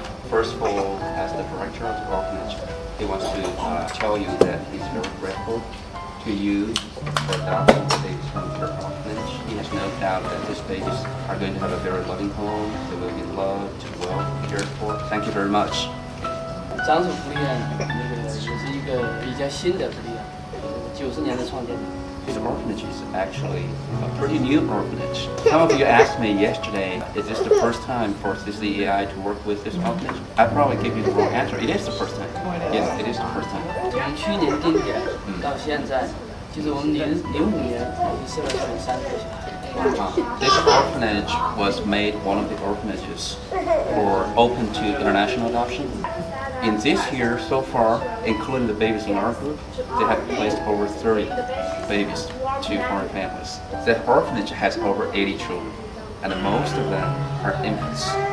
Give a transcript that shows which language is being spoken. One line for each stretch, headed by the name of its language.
English: First of all, as the director of the orphanage, he wants to tell you that he's very grateful to you for adopting the babies from your orphanage. He has no doubt that these babies are going to have a very loving home. They will be loved, well cared for. Thank you very much.
Chinese: 长子福利院那个也是一个比较新的福利院，90年的创建。
English: This orphanage is actually a pretty new orphanage. Some of you asked me yesterday, is this the first time for CCEI to work with this orphanage? I probably gave you the wrong answer. It is the first time. Yes, it is the first time.
Chinese: 从去年定点到现在，就是我们05年已经收了3个小孩。
English: This orphanage was made one of the orphanages for open to international adoption. In this year, so far, including the babies in our group, they have placed over 30 babies to foreign families. The orphanage has over 80 children, and most of them are infants.